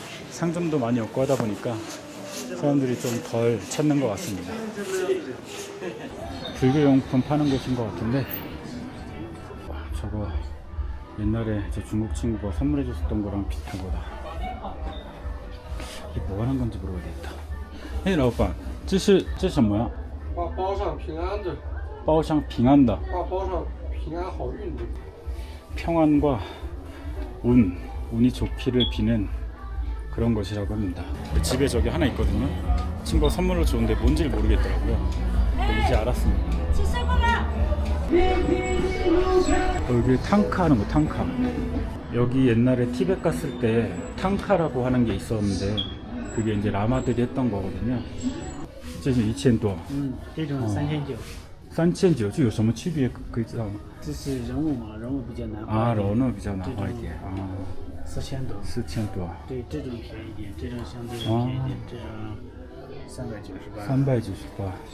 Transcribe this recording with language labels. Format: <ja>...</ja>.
<ko>상점도 많이 없고 하다 보니까 사람들이 좀 덜 찾는 것 같습니다. 불교용품 파는 곳인 것 같은데, 저거 옛날에 제 중국 친구가 선물해 줬었던 거랑 비슷한 거다. 이게 뭐 하는 건지 모르겠다.</ko> <zh>헤이 라오빠, 这是什么呀？包上平安的，包上平安的，包上平安好运的。</zh> <ko>평안과 운이 좋기를 비는 그런 것이라고 합니다. 집에 저기 하나 있거든요. 친구가 선물로 줬는데 뭔지를 모르겠더라고요. 이제 알았습니다. 여기 탕카 하는 거, 탕카. 여기 옛날에 티벳 갔을 때 탕카라고 하는 게 있었는데 그게 이제 라마들이 했던 거거든요.</ko> <zh>这是1000多，这种3900， 3900这有什么区别可以知道吗？这是人物嘛，人物比较难画啊，一点柔呢比较难画一点啊，4000多， 4000多，对，这种便宜一点，这种相对便宜一点，这种398， 398 对，</zh>